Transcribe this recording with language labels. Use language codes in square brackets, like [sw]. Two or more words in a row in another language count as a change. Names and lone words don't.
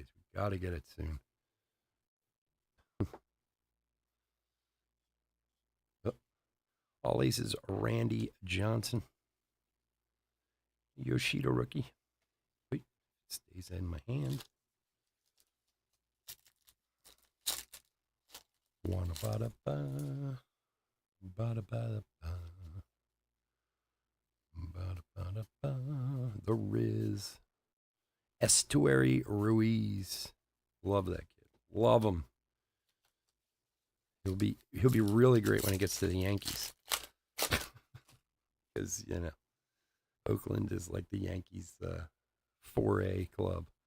[en] We got to get it soon. All aces, Randy Johnson. Yoshida rookie. Wait, stays in my hand. Wanna bada ba, bada bada ba, bada bada ba. The Riz. Estuary Ruiz. Love that kid. Love him. He'll be really great when he gets to the Yankees. Because, Oakland is like the Yankees 4A club.